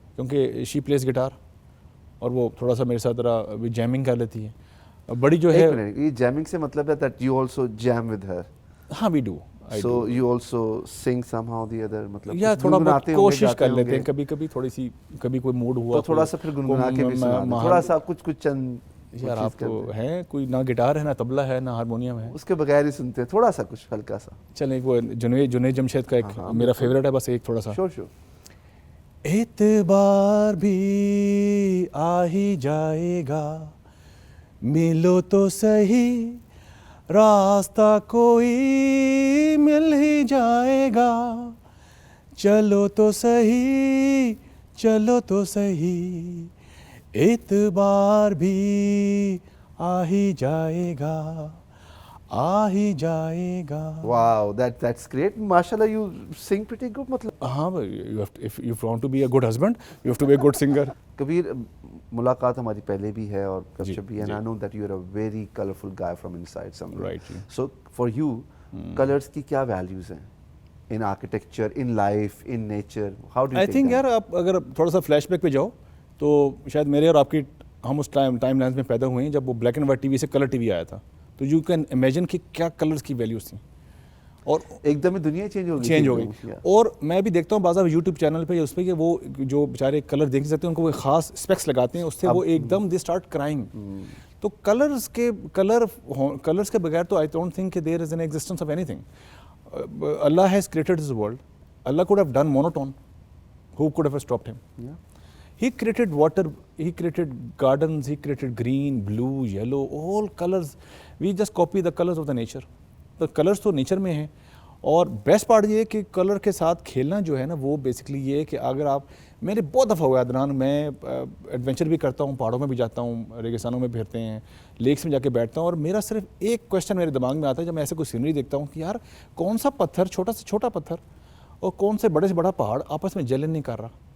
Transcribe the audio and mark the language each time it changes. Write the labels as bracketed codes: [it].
[ur] کیونکہ [en] she plays guitar, [ur] اور وہ تھوڑا سا میرے ساتھ ذرا جیمنگ کر لیتی ہے. بڑی جو ہے یہ جیمنگ سے مطلب ہے [en] that you also jam with her. ہاں we do. So you also sing somehow the other, مطلب [ur] یا تھوڑا بہت کوشش کر لیتے ہیں, کبھی کبھی تھوڑی سی, کبھی کوئی موڈ ہوا تو تھوڑا سا پھر گنگنا کے بھی سنا, تھوڑا سا کچھ چند. یار آپ کو ہے کوئی نہ گٹار ہے, نہ طبلہ ہے, نہ ہارمونیم ہے, اس کے بغیر ہی سنتے ہیں, تھوڑا سا کچھ ہلکا سا. چلیں وہ جنید جمشید کا ایک میرا فیوریٹ ہے, بس ایک تھوڑا سا. شور. اعتبار بھی آ ہی جائے گا, ملو تو صحیح, راستہ کوئی مل ہی جائے گا, چلو تو صحیح چلو تو صحیح اعتبار بھی آ ہی جائے گا آ ہی جائے گا. [en] Wow, that's great. MashaAllah, you sing pretty good. [ur] مطلب [en] ہاں if you want to be a good husband, you have to be a good singer. [ur] کبیر ملاقات ہماری پہلے بھی ہے اور گپ جی، شپ بھی ہے. [en] And I know that you are a very colorful guy from inside somewhere. Right, جی. So for you, colors کی کیا values ہیں? In architecture, in life, in nature, how do you I take [ur] یار آپ اگر تھوڑا سا flash back پہ جاؤ تو شاید میرے اور آپ کی ہم اس ٹائم لائنس میں پیدا ہوئے ہیں جب وہ black and white T V سے کلر ٹی وی آیا تھا. تو [en] you can imagine [ur] کہ کیا کلرس کی ویلیوز تھیں اور ایک دم دنیا چینج ہو گئی. اور میں بھی دیکھتا ہوں بعض یوٹیوب چینل پہ اس پہ کہ وہ جو بیچارے کلر دیکھ نہیں سکتے ان کو وہ خاص اسپیکس لگاتے ہیں, اس سے وہ ایک دم [en] They start crying. [ur] تو کلرس کے بغیر تو [en] I don't think کہ there is an existence of anything. Allah has created this world. Allah could have done monotone. Who could have stopped him? Yeah. He created water, he created gardens, he created green, blue, yellow, all colors. We just copy the colors of the nature. The colors [ur] تو nature میں ہیں. اور best part یہ ہے کہ colour کے ساتھ کھیلنا جو ہے نا وہ بیسکلی یہ ہے کہ اگر آپ میرے بہت دفعہ ہوا عدنان, میں ایڈونچر بھی کرتا ہوں, پہاڑوں میں بھی جاتا ہوں, ریگستانوں میں پھرتے ہیں, لیکس میں جا کے بیٹھتا ہوں, اور میرا صرف ایک کویشچن میرے دماغ میں آتا ہے جب میں ایسے کوئی سینری دیکھتا ہوں کہ یار کون سا پتھر, چھوٹا سے چھوٹا پتھر اور کون سے بڑا پہاڑ آپس میں جلن نہیں کر رہا.